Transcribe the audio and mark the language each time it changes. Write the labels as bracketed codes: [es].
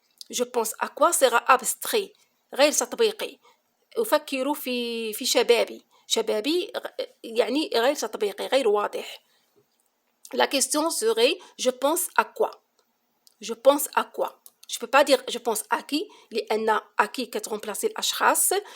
[fr] Je pense à quoi sera abstrait [ar] غير تطبيقي. أفكر في شبابي يعني غير تطبيقي غير واضح. [fr] La question serait je pense à quoi? Je pense à quoi? Je peux pas dire je pense à qui [ar] لأن [fr] à qui [ar] كترمبلاسي الأشخاص.